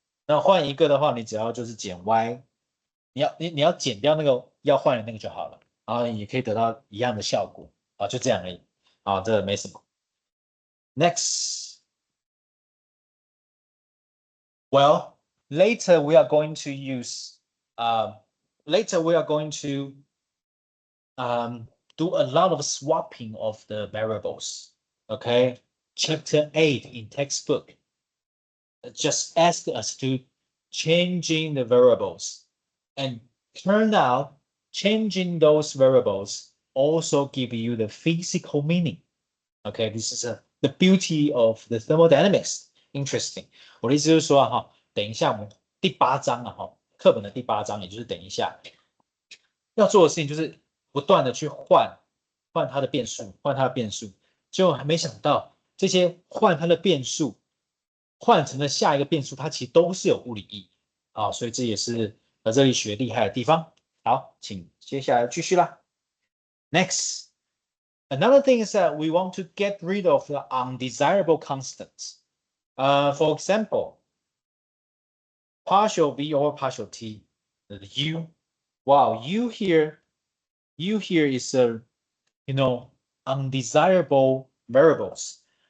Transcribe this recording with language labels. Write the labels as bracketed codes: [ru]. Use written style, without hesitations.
[zh] 那换1个的话，你只要就是减 y， 你要减掉那个要换的那个就好了，然后也可以得到一样的效果啊，就这样而已。啊，这没什么。 [en] Next， well later we are going to use later we are going to do a lot of swapping of the variables. Okay, chapter 8 in textbook just ask us to changing the variables, and turn out changing those variables also give you the physical meaning. Okay, this is the beauty of the thermodynamics. Interesting. [zh] 我的意思就是说等一下我们第8章课本的第8章，也就是等一下要做的事情就是不断的去换它的变数，结果还没想到这些换它的变数换成了下一个变数，它其实都是有物理意义所以这也是热力学厉害的地方。好，请接下来继续啦。 [en] Next, another thing is that we want to get rid of the undesirable constants. For example, partial v over partial t, the u. Wow, u here is a undesirable variables.